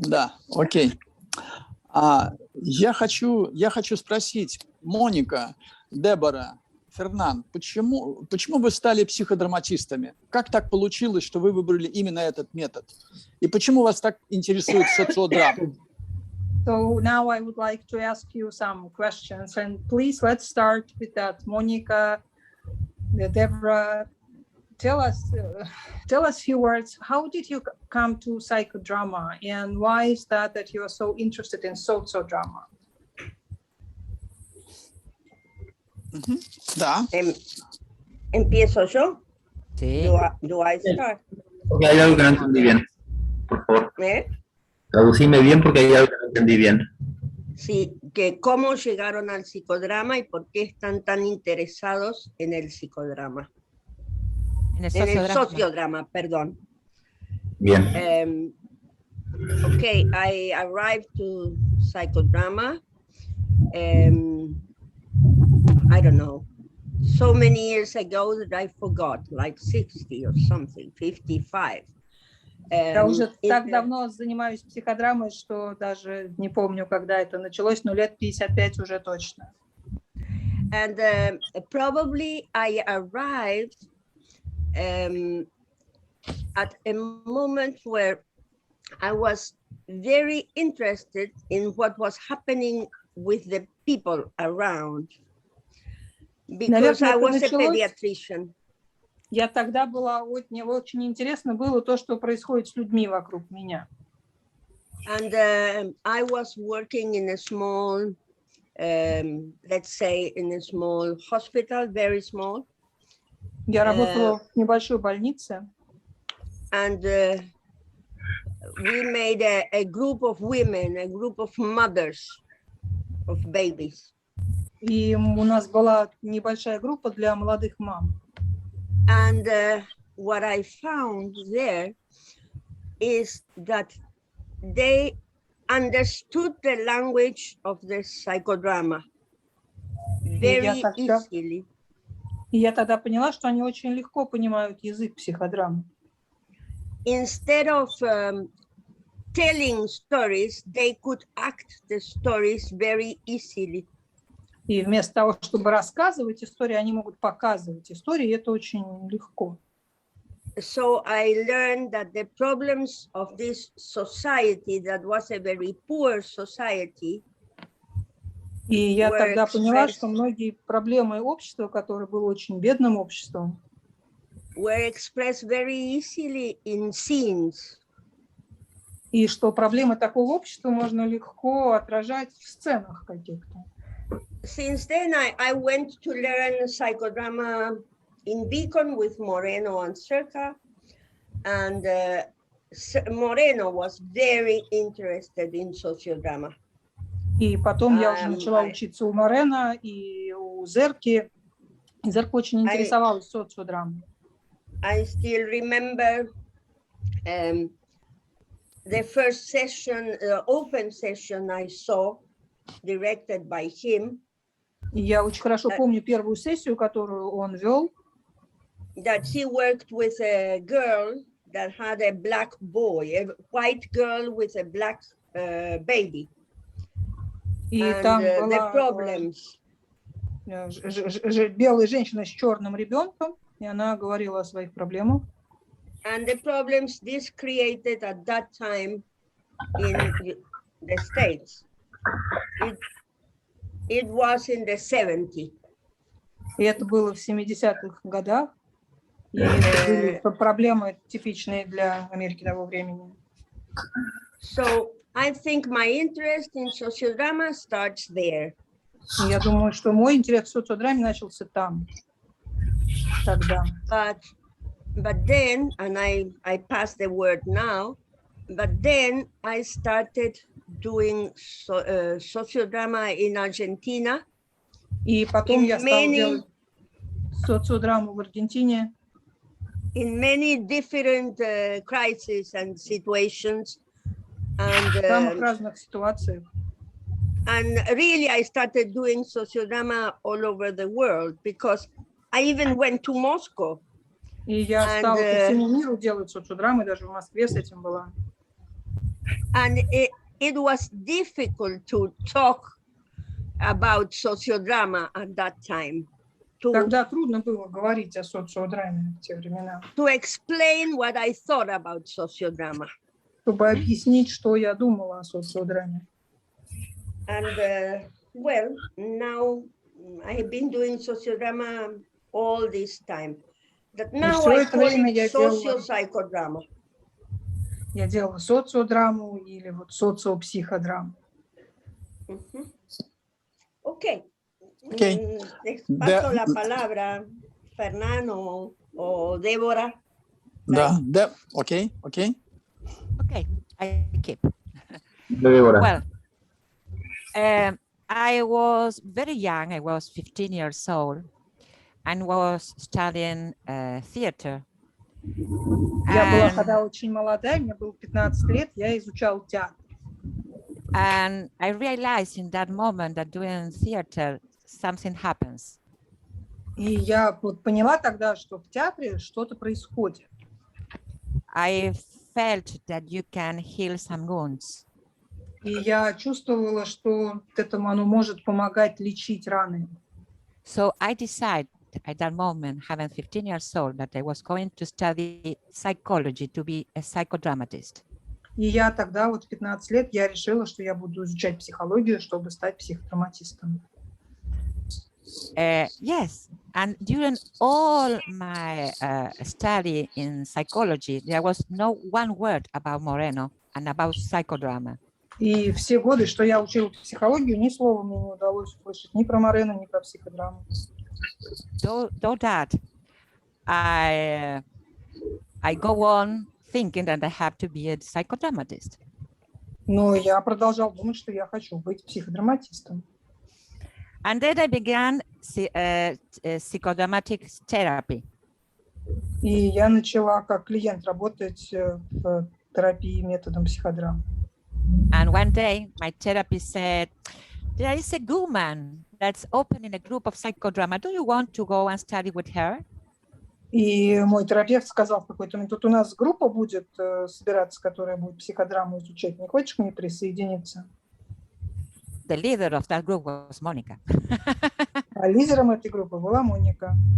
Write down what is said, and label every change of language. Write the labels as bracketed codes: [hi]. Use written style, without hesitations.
[ru] Да, окей. Я хочу спросить, Моника, Дебора, Фернан, почему вы стали психодраматистами? Как так получилось, что вы выбрали именно этот метод? И почему вас так интересует социодрама? [en] So now I would like to ask you some questions, and please let's start with that. Monica, Debora, tell us a few words. How did you come to psychodrama, and why is that you are so interested in sociodrama? [ru] Да. [es] ¿Empiezo yo? Sí. [en] Do I start? [es] Porque hay algo que no entendí bien, por favor. ¿Eh? Traducime bien porque hay algo que no entendí bien. Sí, que cómo llegaron al psicodrama y por qué están tan interesados en el psicodrama. En el En el sociodrama, perdón. Bien. [en] Okay, I arrived to psychodrama, I don't know, so many years ago that I forgot, like 60 or something, 55. [ru] Я уже так давно занимаюсь психодрамой, что даже не помню, когда это началось, но лет 55 уже точно. [en] And probably I arrived at a moment where I was very interested in what was happening with the people around, because I was a pediatrician. [ru] Я тогда мне очень интересно было то, что происходит с людьми вокруг меня. [en] And I was working in a small, let's say, in a small hospital, very small. [ru] Я работала в небольшой больнице. [en] And we made a group of women, a group of mothers of babies. [ru] И у нас была небольшая группа для молодых мам. [en] And what I found there is that they understood the language of the psychodrama very easily. [ru] И я тогда поняла, что они очень легко понимают язык психодрамы. [en] Instead of telling stories, they could act the stories very easily. [ru] И вместо того, чтобы рассказывать истории, они могут показывать истории, и это очень легко. [en] So I learned that the problems of this society, that was a very poor society, [ru] и я тогда поняла, что многие проблемы общества, которое было очень бедным обществом, [en] were expressed very easily in scenes. [ru] И что проблемы такого общества можно легко отражать в сценах каких-то. [en] Since then, I went to learn psychodrama in Beacon with Moreno and Cerca, and Moreno was very interested in sociodrama. [ru] И потом я уже начала учиться у Морено и у Зерки. И Зерка очень интересовалась социодрамой. [en] I still remember the first session, open session I saw, directed by him. [ru] И я очень хорошо помню первую сессию, которую он вел. [en] That he worked with a girl that had a black boy, a white girl with a black baby. [ru] И [en] and [ru] там [en] the [ru] была [en] problems. [ru] белая женщина с черным ребенком, и она говорила о своих проблемах. [en] And the problems this created at that time in the States. It was in the 70s. [ru] И это было в 70-х годах. И это были проблемы типичные для Америки того времени. [en] So I think my interest in sociodrama starts there. [ru] И я думаю, что мой интерес в социодраме начался там, тогда. [en] But then, and I pass the word now, but then I started doing sociodrama in Argentina. [ru] И потом я стала делать социодраму в Аргентине. [en] In many different crises and situations. And, [ru] в самых разных ситуациях. [en] And really, I started doing sociodrama all over the world because I even went to Moscow. [ru] И я стала по всему миру делать социодрамы, даже в Москве с этим была. [en] And it was difficult to talk about sociodrama at that time. [ru] Тогда трудно было говорить о социодраме в те времена. [en] To explain what I thought about sociodrama. [ru] Чтобы объяснить, что я думала о социодраме. [en] And well, now I have been doing sociodrama all this time. That now I call it socio-psychodrama. [ru] Я делала социодраму или вот социопсиходраму. [en] Okay. Okay. [es] Paso la palabra, Fernán o Débora. [ru] Да, okay. [en] Okay, I keep. Débora. Well, I was very young. I was 15 years old and was studying theater. [ru] Я была тогда очень молодая, мне было 15 лет, я изучала театр. [en] And I realized in that moment that doing theater, something happens. [ru] И я вот поняла тогда, что в театре что-то происходит. [en] I felt that you can heal some wounds. [ru] И я чувствовала, что этому оно может помогать лечить раны. [en] So I decided at that moment, having 15 years old, that I was going to study psychology to be a psychodramatist. [ru] И я тогда, вот в 15 лет, я решила, что я буду изучать психологию, чтобы стать психодраматистом. [en] Yes, and during all my study in psychology, there was no one word about Moreno and about psychodrama. [ru] И все годы, что я учила психологию, ни слова мне не удалось услышать ни про Морено, ни про психодраму. [en] Though that, I go on thinking that I have to be a psychodramatist. [ru] Но я продолжала думать, что я хочу быть психодраматистом. [en] And then I began psychodramatic therapy. [ru] И я начала как клиент работать в терапии методом психодрамы. [en] And one day, my therapist said, there is a woman that's opening a group of psychodrama. Do you want to go and study with her? [ru] И мой терапевт сказал в какой-то момент, тут у нас группа будет собираться, которая будет психодраму изучать. Не хочешь к ней присоединиться? [en] The leader of that group was Monica. [ru] А лидером этой группы была Моника.